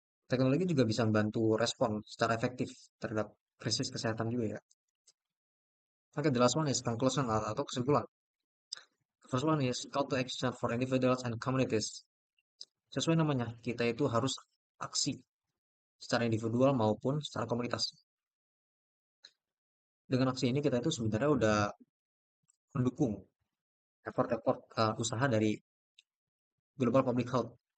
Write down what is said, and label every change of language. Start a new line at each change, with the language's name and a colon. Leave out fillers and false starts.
Indonesian: Teknologi juga bisa membantu respon secara efektif terhadap krisis kesehatan juga ya.
English: Oke, the last one is conclusion
Indonesian: atau kesimpulan.
English: The first one is call to action for individuals and communities.
Indonesian: Sesuai namanya, kita itu harus aksi secara individual maupun secara komunitas. Dengan aksi ini kita itu sebenarnya udah mendukung effort-effort usaha dari global public health.